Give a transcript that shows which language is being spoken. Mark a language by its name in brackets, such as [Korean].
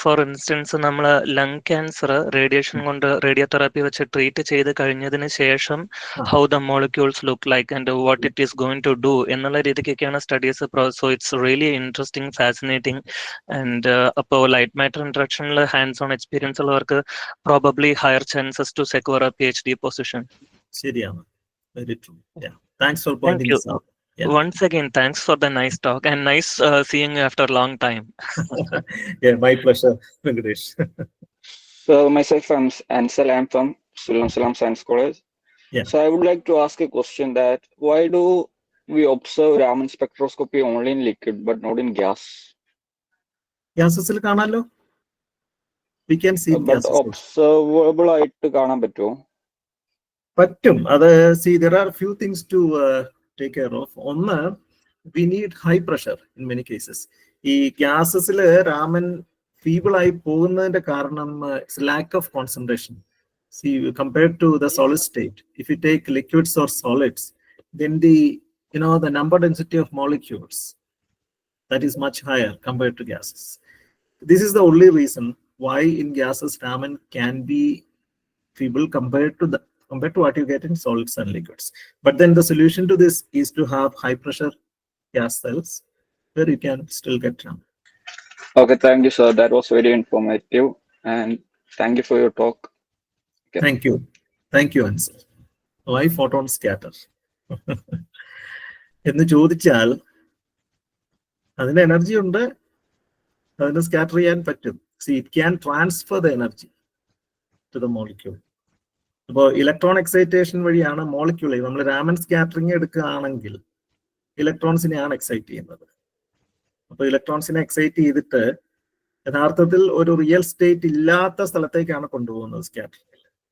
[English] for instance, [Malayalam] നമ്മൾ lung cancer radiation കൊണ്ട് radiotherapy വെച്ച് ട്രീറ്റ് ചെയ്ത് കഴിഞ്ഞതിന് ശേഷം [English] how the molecules look like and what it is going to do [Malayalam] എന്നുള്ള രീതിക്കൊക്കെയാണ് studies. [English] So it's really interesting, fascinating. And [Malayalam] അപ്പോൾ light matter ഇന്ററാക്ഷനിൽ hands on experience ഉള്ളവർക്ക് [English] Probably higher chances to secure a PhD position. [Malayalam] ശരിയാണ്. [English] Very true. Thanks for pointing this out. Yeah. Once again, thanks for the nice talk and nice seeing you after a long time. Yeah, my pleasure, Venkatesh. So myself, I'm Ansel. I'm from Sulam Salam Science College. Yeah. So I would like to ask a question that why do we observe Raman spectroscopy only in liquid but not in gas? [Malayalam] ഗ്യാസസിൽ കാണാലോ, [English] we can see But gases. [Malayalam] observable ആയിട്ട് കാണാൻ പറ്റുമോ? പറ്റും. [English] അത് see, there are few things to take care of. ഒന്ന്, we need high pressure in many cases. [Malayalam] ഈ ഗ്യാസസില് Raman feeble ആയി പോകുന്നതിന്റെ കാരണം [English] lack of concentration. See, compared to the solid state, if you take liquids or solids, then the number density of molecules, that is much higher compared to gases. This is the only reason why in gases Raman can be feeble compared to what you get in solids and liquids. But then the solution to this is to have high pressure gas cells where you can still get Raman. Okay, thank you, sir. That was very informative, and thank you for your talk. Okay. Thank you, Ansel. Why photon scatter? [Malayalam] എന്ന് ചോദിച്ചാൽ അതിന് energy ഉണ്ട്, അതിന് scatter ചെയ്യാൻ പറ്റും. [English] See, it can transfer the energy to the molecule. [Malayalam] അപ്പോൾ electron excitation വഴിയാണ് മോളിക്യൂളെ, നമ്മൾ രാമൻ സ്കാറ്ററിങ് എടുക്കുകയാണെങ്കിൽ ഇലക്ട്രോൺസിനെയാണ് എക്സൈറ്റ് ചെയ്യുന്നത്. അപ്പോൾ ഇലക്ട്രോൺസിനെ എക്സൈറ്റ് ചെയ്തിട്ട് യഥാർത്ഥത്തിൽ ഒരു റിയൽ സ്റ്റേറ്റ് ഇല്ലാത്ത സ്ഥലത്തേക്കാണ് കൊണ്ടുപോകുന്നത് സ്കാറ്ററിങ്ങിൽ.